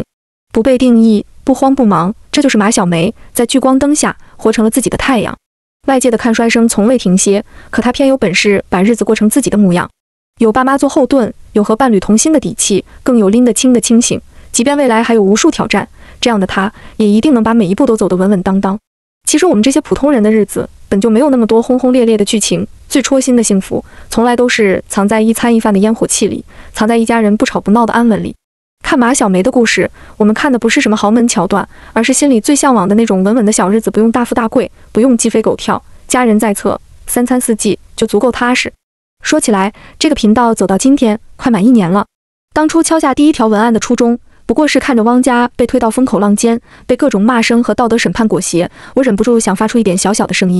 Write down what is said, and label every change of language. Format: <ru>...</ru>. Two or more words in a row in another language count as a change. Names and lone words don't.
<zh>不被定義，不慌不忙，這就是馬小梅，在聚光燈下活成了自己的太陽。外界的看衰聲從未停歇，可他偏有本事把日子過成自己的模樣。有爸媽做後盾，有和伴侶同心的底氣，更有拎得清的清醒。即便未來還有無數挑戰，這樣的他也一定能把每一步都走得穩穩當當。其實我們這些普通人的日子本就沒有那麼多轟轟烈烈的劇情，最戳心的幸福從來都是藏在一餐一飯的煙火氣裡，藏在一家人不吵不鬧的安穩裡。看馬小梅的故事，我們看的不是什麼豪門橋段，而是心裡最向往的那種穩穩的小日子，不用大富大貴，不用雞飛狗跳，家人在側，3餐4季就足夠踏實。說起來，這個頻道走到今天快滿1年了。當初敲下第一條文案的初衷，不過是看着汪家被推到風口浪尖，被各種罵聲和道德審判裹挾，我忍不住想發出一點小小的聲音。</zh>